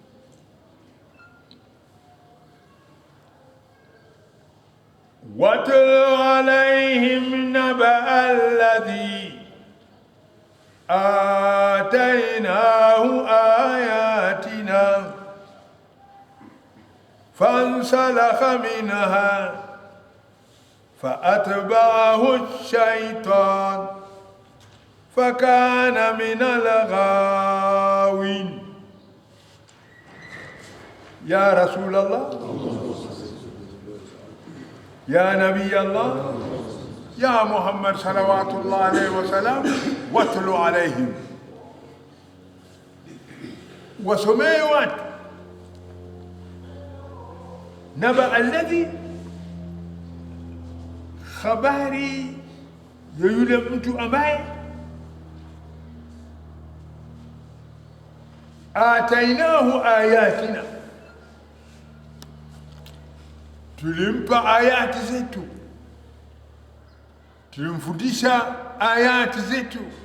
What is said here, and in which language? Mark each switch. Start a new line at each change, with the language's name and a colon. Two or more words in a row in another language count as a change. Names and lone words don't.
Arabic: واتل عليهم نبأ الذي آتيناه آياتنا فانسلخ منها فأتبعه الشيطان فكان من الغاوين. يا رسول الله، يا نبي الله، يا محمد صلوات الله عليه وسلم، واتل عليهم،
Swahili: wasomee watu
Arabic: نبأ الذي,
Swahili: habari ya yule mtu ambaye
Arabic: آتيناه آياتنا,
Swahili: tulimpa ayati zetu, tulimfundisha ayati zetu.